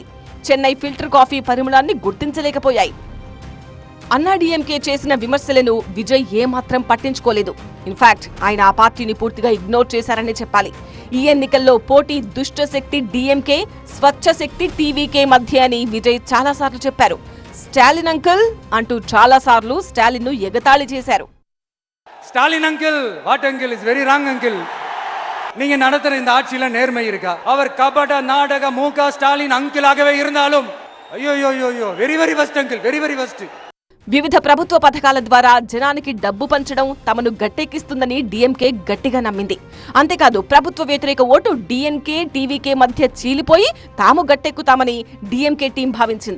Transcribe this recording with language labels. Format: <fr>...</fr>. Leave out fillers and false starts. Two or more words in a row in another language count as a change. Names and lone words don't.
<te>చెన్నై ఫిల్టర్ కాఫీ పరిమళాన్ని గుర్తించలేకపోయాయి. అన్నా డిఎంకే చేసిన విమర్శలను విజయ్ ఏమాత్రం పట్టించుకోలేదు. ఇన్ఫాక్ట్ ఆయన ఆ పార్టీని పూర్తిగా ఇగ్నోర్ చేశారనే చెప్పాలి. ఈ ఎన్నికల్లో పోటీ దుష్ట శక్తి డిఎంకే, స్వచ్ఛ శక్తి టీవీకే మధ్య అని విజయ్ చాలాసార్లు చెప్పారు. స్టాలిన్ అంకుల్ అంటూ చాలాసార్లు స్టాలిన్ ను ఎగతాళి చేశారు.</te> <en>Stalin uncle, what uncle is very wrong uncle.</en> <ta>நீங்க நடத்துற இந்த ஆட்சியில நேர்மை இருக்கா? அவர் கபட நாடக மூக ஸ்டாலின் அங்கிளாகவே இருந்தாலும் అయ్యో</ta> <en>very very worst uncle, very very worst.</en> <te>వివిధ ప్రభుత్వ పథకాల ద్వారా జనానికి డబ్బు పంచడం తమను గట్టెక్కిస్తుందని డిఎంకే గట్టిగా నమ్మింది. అంతేకాదు ప్రభుత్వ వ్యతిరేక ఓటు డిఎంకే, టీవీకే మధ్య చీలిపోయి తాము గట్టెక్కుతామని డిఎంకే టీం భావించింది.</te>